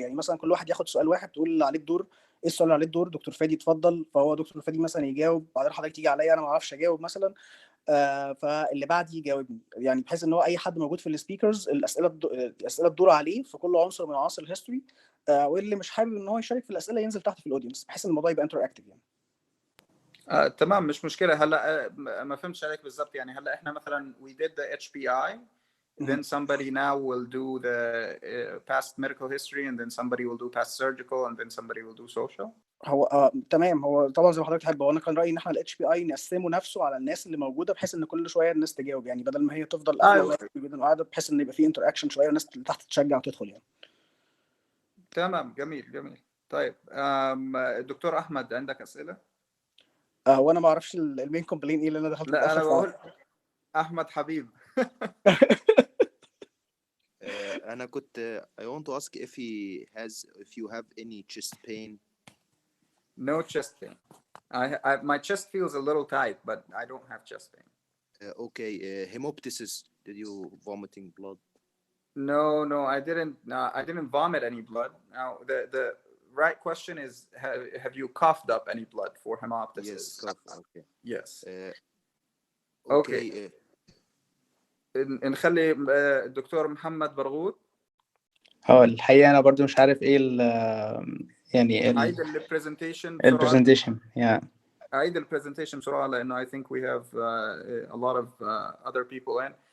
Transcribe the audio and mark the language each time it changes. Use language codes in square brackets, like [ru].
[ar] يعني مثلا كل واحد ياخد سؤال واحد، تقول اللي عليه الدور ايه السؤال اللي عليه الدور، دكتور فادي اتفضل، فهو دكتور فادي مثلا يجاوب، بعدين حضرتك تيجي عليا انا ما اعرفش اجاوب مثلا، فاللي بعدي يجاوبني، يعني بحيث ان هو اي حد موجود في السبيكرز الاسئله تدور عليه في كل عنصر من عناصر الهيستوري، واللي مش حابب ان هو يشارك في الاسئله ينزل تحت في الاودينس، بحيث ان الموضوع يبقى انتراكتيف يعني. تمام، مش مشكله. هلا ما فهمتش عليك بالضبط. يعني هلا احنا مثلا [en] we did the HPI, then somebody now will do the past medical history, and then somebody will do past surgical, and then somebody will do social. [ar] هو تمام، هو طبعا زي ما حضرتك تحب. هو انا كان رايي ان احنا الاتش بي اي نقسمه نفسه على الناس اللي موجوده، بحيث ان كل شويه الناس تجاوب، يعني بدل ما هي تفضل قاعده جدا قاعده، بحيث ان يبقى في انتر اكشن شويه والناس اللي تحت تشجع وتدخل يعني. تمام، جميل جميل. طيب الدكتور احمد، عندك اسئله؟ وانا ما اعرفش المين كومبلين ايه اللي انا دخلت لا، انا بقول احمد حبيب. أنا كنت [en] I want to ask if you have any chest pain. No chest pain. My chest feels a little tight, but I don't have chest pain. Okay, hemoptysis. Did you vomiting blood? No, I didn't. I didn't vomit any blood. Now, the right question is, have you coughed up any blood for hemoptysis? Yes, cough. Okay. Yes. Okay. [ar] نخلي الدكتور محمد برغوث. هو الحقيقة أنا برضو مش عارف إيه يعني عيد البرزنتيشن [en] yeah. [ar] عيد البرزنتيشن بسرعة، لأنه [en] I think we have a lot of other people in.